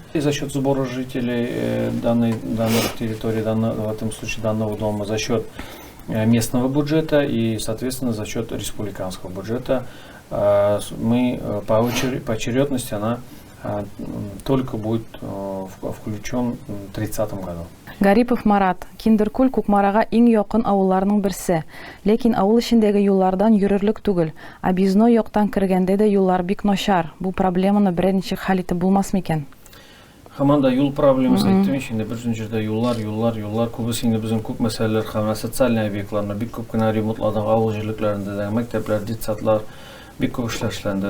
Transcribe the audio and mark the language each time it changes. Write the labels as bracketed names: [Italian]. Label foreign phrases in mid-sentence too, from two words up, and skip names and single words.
[Russian] И за счет сбора жителей данной территории, в этом случае данного дома, за счет местного бюджета и, соответственно, за счет республиканского бюджета. Мы по очередности она только будет включен в 2030 году. Гарипов Марат. [Tatar] Киндеркул Кукмарага иң якын авылларның берсе. Лекин авыл эчендәге юллардан йөрерлек түгел. Объездной яктан кергәндә дә юллар бик начар. Бу проблеманы берничә хәл итеп булмасмы икән? Хаманда юл проблемасы әйттем инде берничә җирдә юллар күбесе инде безнең күп мәсьәләләр һәм социаль объектларны бик күп кенә ремонтладык, авыл җирлекләрендә дә мәктәпләр, детсадлар бик күп эшләр эшләнде.